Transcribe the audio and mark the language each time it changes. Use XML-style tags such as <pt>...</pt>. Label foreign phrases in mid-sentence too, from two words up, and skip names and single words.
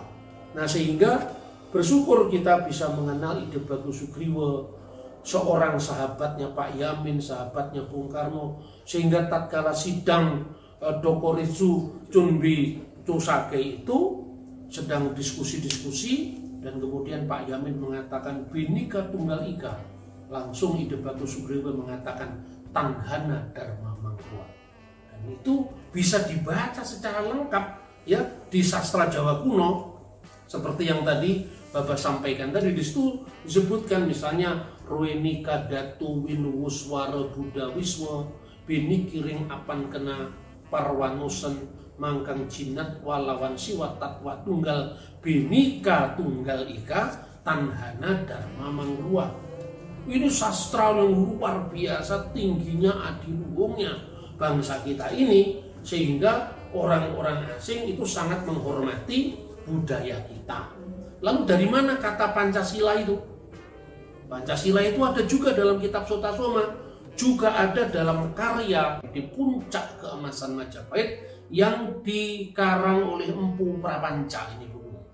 <id>Nah, sehingga bersyukur kita bisa mengenal Ide Bagus Sugriwa, seorang sahabatnya Pak Yamin, sahabatnya Bung Karno, sehingga tatkala sidang Dokoritsu Chunbi Chosage itu sedang diskusi-diskusi, dan kemudian Pak Yamin mengatakan</id> <kaw>Bhinneka Tunggal Ika,</kaw> <id>langsung Ide Bagus Sugriwa mengatakan</id> <kaw>Tanhana Dharma Mangkuwa.</kaw> <id>Dan itu bisa dibaca secara lengkap ya di sastra Jawa kuno, seperti yang tadi Bapak sampaikan tadi. Di situ disebutkan misalnya</id> <kaw>Ruenika Datu Winuwuswara Buddha Wiswa Bini Kiring Apan Kena Parwanosen Mangkang Jinat Walawan Siwa Tatwa Tunggal Bhinneka Tunggal Ika Tanhana Dharma Mangkuwa.</kaw> <id>Ini sastra yang luar biasa tingginya, adiluhungnya bangsa kita ini, sehingga orang-orang asing itu sangat menghormati budaya kita. Lalu dari mana kata Pancasila itu? Pancasila itu ada juga dalam kitab Sotasoma, juga ada dalam karya di Puncak Keemasan Majapahit yang dikarang oleh Empu Prapanca ini buku.</id>